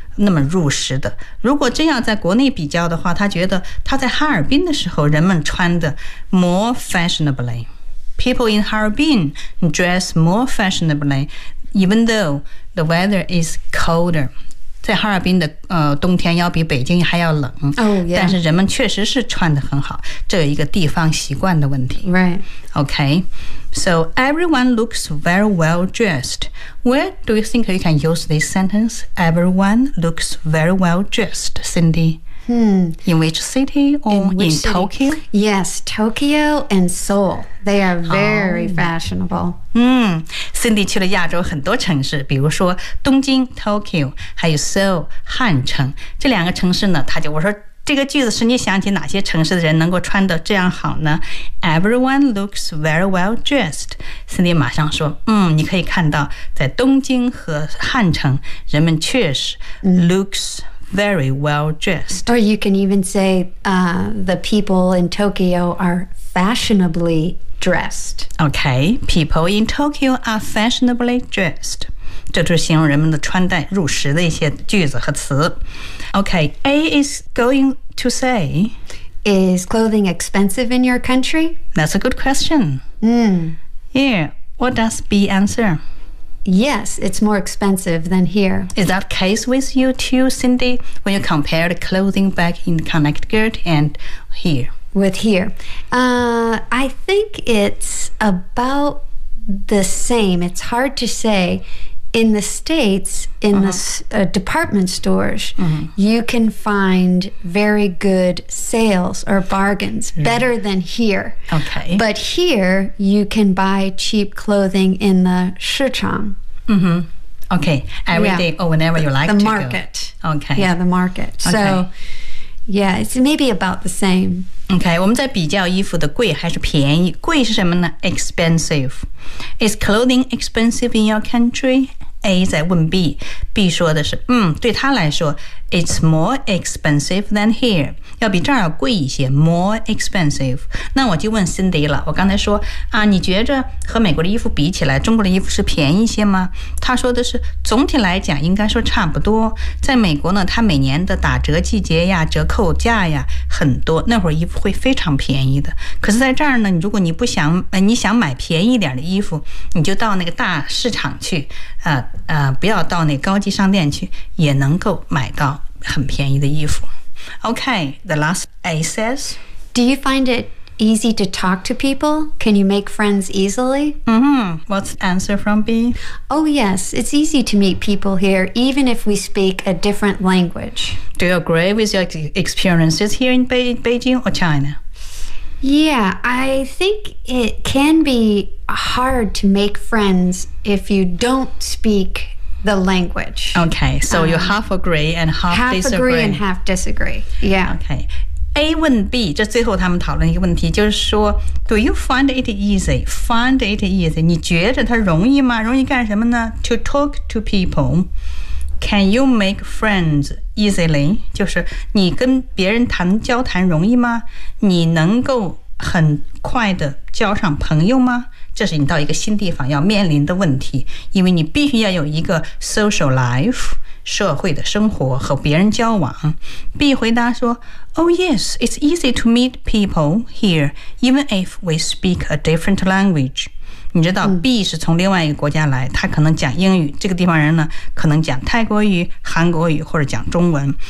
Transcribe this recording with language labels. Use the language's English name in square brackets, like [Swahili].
[Chinese] 那么入时的如果真要在国内比较的话他觉得他在哈尔滨的时候人们穿的 [English] more fashionably people in Harbin dress more fashionably even though the weather is colder [Chinese] 在哈尔滨的冬天要比北京还要冷、 [English] oh, yeah. [Chinese] 但是人们确实是穿得很好这有一个地方习惯的问题 [English] right okay so everyone looks very well dressedWhere do you think you can use this sentence? Everyone looks very well dressed, Cindy. In which city or in Tokyo? Yes, Tokyo and Seoul. They are very fashionable. [Chinese] Cindy 去了亚洲很多城市，比如说东京 Tokyo， 还有 Seoul 汉城这两个城市呢，我说这个句子是你想起哪些城市的人能够穿得这样好呢 [English] Everyone looks very well dressed. [Chinese] Cindy 马上说你可以看到在东京和汉城人们确实 [English] looks very well dressed. Or you can even say the people in Tokyo are fashionably dressed. Okay, people in Tokyo are fashionably dressed. 这就是形容人们的穿戴入时的一些句子和词。 Okay, A is going to say, Is clothing expensive in your country? That's a good question. Yeah, what does B answer? Yes, it's more expensive than here. Is that case with you too, Cindy, when you compare the clothing back in Connecticut and here? With here. I think it's about the same. It's hard to say. In the States, in the department stores, you can find very good sales or bargains, better than here. Okay. But here, you can buy cheap clothing in the 市场. Okay, every day or whenever you like to go. The market. Okay. Yeah, the market. So, yeah, it's maybe about the same. [Chinese] OK， 我们在比较衣服的贵还是便宜。贵是什么呢 [English] ？Expensive. Is clothing expensive in your country？ [Chinese] A 在问 B， B 说的是，对他来说 ， [English] It's more expensive than here， [Chinese] 要比这儿要贵一些 ， [English] more expensive。 [Chinese] 那我就问 Cindy 了，我刚才说啊，你觉着和美国的衣服比起来，中国的衣服是便宜一些吗？他说的是，总体来讲应该说差不多。在美国呢，它每年的打折季节呀、折扣价呀很多，那会儿衣服会非常便宜的。可是在这儿呢，如果你不想，你想买便宜点的衣服，你就到那个大市场去。不要到那高级商店去，也能够买到很便宜的衣服。 [English] Okay, the last A says, Do you find it easy to talk to people? Can you make friends easily? Mm-hmm. What's the answer from B? Oh, yes, it's easy to meet people here, even if we speak a different language. Do you agree with your experiences here in Beijing or China? Yeah, I think it can be hard to make friends if you don't speak the language. Okay, so you half agree and half disagree. Half agree and half disagree, yeah. [Chinese] Okay, A 问 B, 这最后他们讨论一个问题就是说 [English] Do you find it easy? Find it easy, [Chinese] 你觉得它容易吗？容易干什么呢？ [English] To talk to people, can you make friends? [Chinese] easily 就是你跟别人谈交谈容易吗？你能够很快的交上朋友吗？这是你到一个新地方要面临的问题，因为你必须要有一个 social life 社会的生活和别人交往。 [English] B [Chinese] 回答说 [English] Oh yes, it's easy to meet people here even if we speak a different language。 [Chinese] 你知道 B 是从另外一个国家来，他可能讲英语，这个地方人呢可能讲泰国语、韩国语或者讲中文。